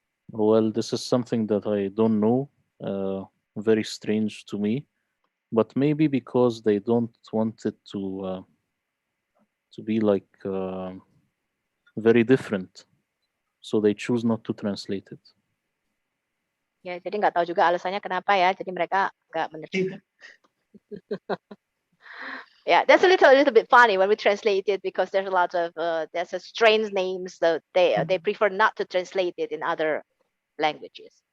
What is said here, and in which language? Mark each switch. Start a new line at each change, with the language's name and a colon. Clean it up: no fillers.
English: Well, this is something that I don't know. Very strange to me, but maybe because they don't want it to be like very different, so they choose not to translate it.
Indonesian: Ya, jadi nggak tahu juga alasannya kenapa ya. Jadi mereka nggak menerjemahkan.
English: Yeah, that's a little bit funny when we translate it because there's a lot of there's a strange names that they prefer not to translate it in other languages.